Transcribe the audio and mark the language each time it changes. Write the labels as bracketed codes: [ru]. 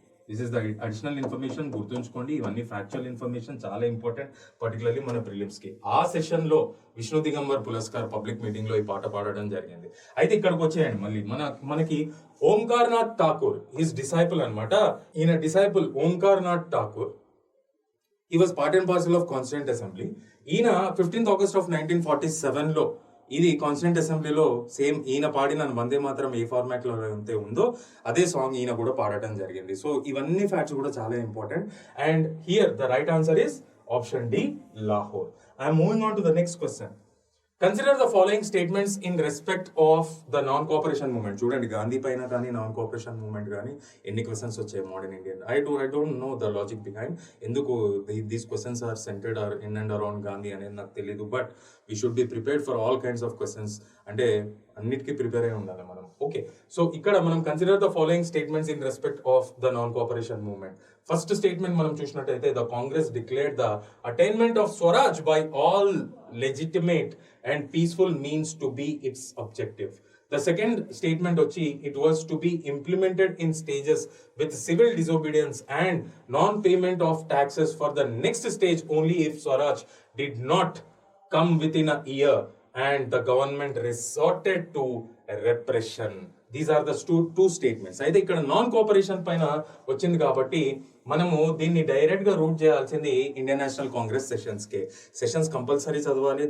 [te] This is the additional information, గుర్తుంచుకోండి. ఇవన్నీ factual information, చాలా ఇంపార్టెంట్, పర్టికులర్లీ మన ప్రిలిమ్స్ కి. ఆ సెషన్ లో విష్ణు దిగంబర్ పురస్కార్ పబ్లిక్ మీటింగ్ లో ఈ పాట పాడడం జరిగింది. అయితే ఇక్కడికి వచ్చేయండి మళ్ళీ మనకి ఓంకార్నాథ్ ఠాకూర్, హిస్ డిసైపుల్ అన్నమాట. ఈయన disciple Omkarnath Thakur, [en] he was part and parcel of Constituent Assembly. [te] ఈయన 15th August of 1947 లో ఇది కాన్స్టిట్యూంట్ అసెంబ్లీలో సేమ్ ఈయన పాడిన వందే మాత్రం ఏ ఫార్మాట్ లో అయితే ఉందో అదే సాంగ్ ఈయన కూడా పాడటం జరిగింది. సో ఇవన్నీ ఫ్యాక్ట్స్ కూడా చాలా important. [en] and here the right answer is option D, [te] Lahore. [en] I'm moving on to the next question. Consider the following statements in respect of the non cooperation movement. [te] చూడండి, గాంధీ పైన కానీ నాన్ కోఆపరేషన్ మూవ్మెంట్ కానీ ఎన్ని questions వచ్చాయి modern Indian. [en] I don't know the logic behind ఎందుకు these questions are centered or in and around Gandhi [te] అనేది నాకు తెలియదు. [en] But we should be prepared for all kinds of questions. [te] అంటే అన్నిటికీ ప్రిపేర్ అయి ఉండాలి మనం. [en] okay, [te] సో ఇక్కడ మనం [en] Consider the following statements in respect of the non cooperation movement. First statement మనం చూసినట్టయితే, the Congress declared the attainment of Swaraj by all legitimate and peaceful means to be its objective. The second statement ochi, it was to be implemented in stages with civil disobedience and non-payment of taxes for the next stage only if Swaraj did not come within a year and the government resorted to repression. These are the two statements. [te] అయితే ఇక్కడ non cooperation పైన వచ్చింది కాబట్టి మనము దీన్ని direct గా route చేయాల్సింది Indian national Congress sessions compulsory చదవాలి.